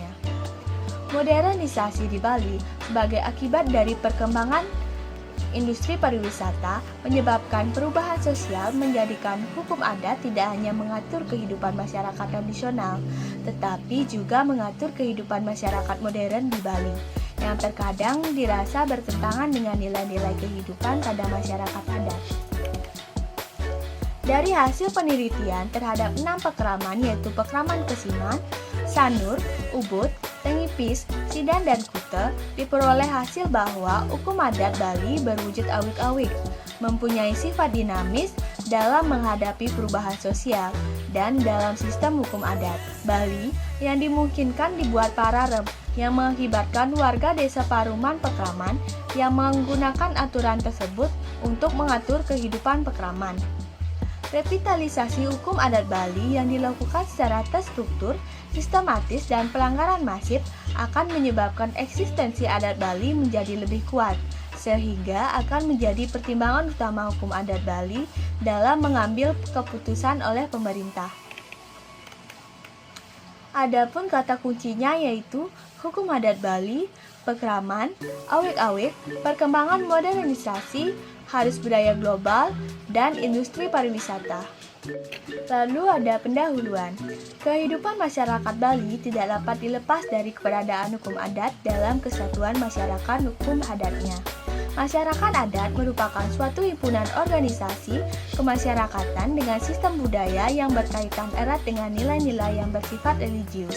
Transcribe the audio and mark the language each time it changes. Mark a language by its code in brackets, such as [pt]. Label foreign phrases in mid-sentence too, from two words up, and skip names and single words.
[id] Modernisasi di Bali sebagai akibat dari perkembangan industri pariwisata menyebabkan perubahan sosial menjadikan hukum adat tidak hanya mengatur kehidupan masyarakat tradisional, tetapi juga mengatur kehidupan masyarakat modern di Bali, yang terkadang dirasa bertentangan dengan nilai-nilai kehidupan pada masyarakat adat. Dari hasil penelitian terhadap 6 pekraman yaitu Pekraman Kesiman, Sanur, Ubud, Tengipis, Sidan, dan Kute, diperoleh hasil bahwa hukum adat Bali berwujud awik-awik, mempunyai sifat dinamis dalam menghadapi perubahan sosial, dan dalam sistem hukum adat Bali yang dimungkinkan dibuat paralel yang mengakibatkan warga desa Paruman Pekraman yang menggunakan aturan tersebut untuk mengatur kehidupan pekraman. Revitalisasi hukum adat Bali yang dilakukan secara terstruktur, sistematis, dan pelanggaran masif akan menyebabkan eksistensi adat Bali menjadi lebih kuat, sehingga akan menjadi pertimbangan utama hukum adat Bali dalam mengambil keputusan oleh pemerintah. Adapun kata kuncinya yaitu hukum adat Bali, pekraman, awik-awik, perkembangan modernisasi, arus budaya global, dan industri pariwisata. Lalu ada pendahuluan. Kehidupan masyarakat Bali tidak dapat dilepas dari keberadaan hukum adat dalam kesatuan masyarakat hukum adatnya. Masyarakat adat merupakan suatu himpunan organisasi kemasyarakatan dengan sistem budaya yang berkaitan erat dengan nilai-nilai yang bersifat religius.